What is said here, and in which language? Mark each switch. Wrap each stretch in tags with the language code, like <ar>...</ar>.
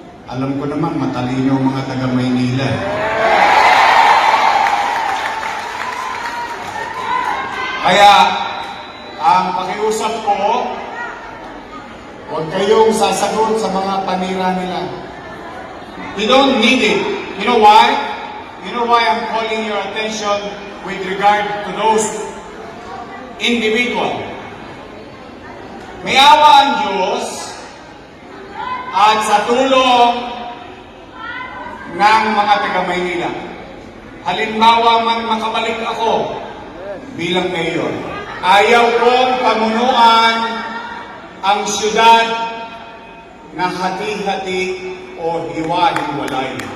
<tl>Alam ko naman, matalino ang mga taga Maynila. Kaya, ang pakiusap ko, huwag kayong sasagot sa mga panira nila.</tl> <en>You don't need it. You know why? You know why I'm calling your attention with regard to those individual.</en> <tl>May awa ang Diyos at sa tulong ng mga taga-Maynila. Halimbawa man makabalik ako bilang mayor. Ayaw kong pamunuan ang siyudad na hati-hati o hiwa-hiwalay.</tl>